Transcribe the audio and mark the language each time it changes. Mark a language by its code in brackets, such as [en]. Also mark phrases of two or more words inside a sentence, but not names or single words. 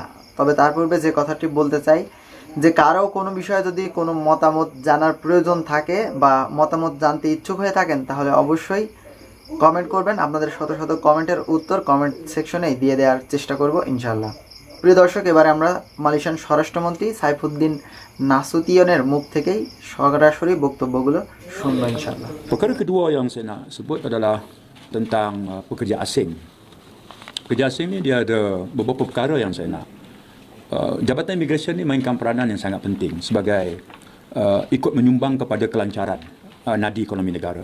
[bn] তবে তার পূর্বে যে কথাটি বলতে চাই যে কারো কোনো বিষয়ে যদি কোনো মতামত জানার প্রয়োজন থাকে বা মতামত জানতে ইচ্ছুক হয়ে থাকেন তাহলে অবশ্যই কমেন্ট করবেন। আপনাদের শত শত কমেন্টের উত্তর কমেন্ট সেকশনেই দিয়ে দেওয়ার চেষ্টা করব ইনশাল্লাহ। প্রিয় দর্শক, এবারে আমরা মালয়েশিয়ান স্বরাষ্ট্রমন্ত্রী সাইফুদ্দিন নাসুতিয়ানের মুখ থেকেই সরাসরি বক্তব্যগুলো শুনবো ইনশাল্লাহ। [ms] Perkara kedua yang saya nak sebut adalah tentang pekerja asing. Pekerja asing ni dia ada beberapa perkara yang saya nak. Jabatan Imigresen ni mainkan peranan yang sangat penting sebagai ikut menyumbang kepada kelancaran nadi ekonomi negara.